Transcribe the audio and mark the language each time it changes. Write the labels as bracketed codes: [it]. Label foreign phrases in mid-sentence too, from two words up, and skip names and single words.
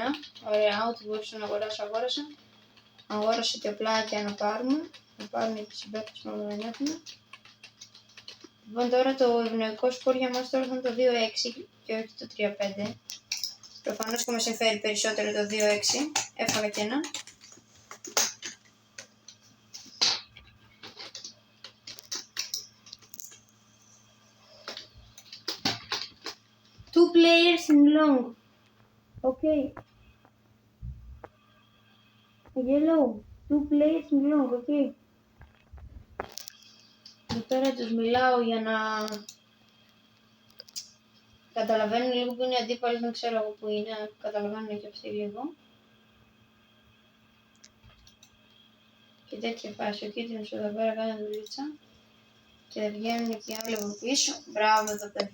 [el] Ωραία, ό,τι μπορούσα να αγοράσω, αγόρασα. Αγόρασα και πλάκια να πάρουμε. Να πάρουμε και τις συμπαίκτες που δεν έχουμε. Λοιπόν, τώρα το ευνοϊκό σκορ για μας τώρα θα είναι το 2-6 και όχι το 3-5. Προφανώς και μας συμφέρει περισσότερο το 2-6. Έφαγα και ένα. [en] Two players in long. Okay. Yellow. Two players in long. Okay. [el] Και τώρα τους μιλάω για να καταλαβαίνουν λίγο που είναι αντίπαλοι, δεν ξέρω εγώ που είναι, καταλαβαίνουν και αυτοί λίγο. Και τέτοια φάση, ο κίτρινος εδώ πέρα κάνει δουλίτσα και βγαίνουν και άλλοι από πίσω.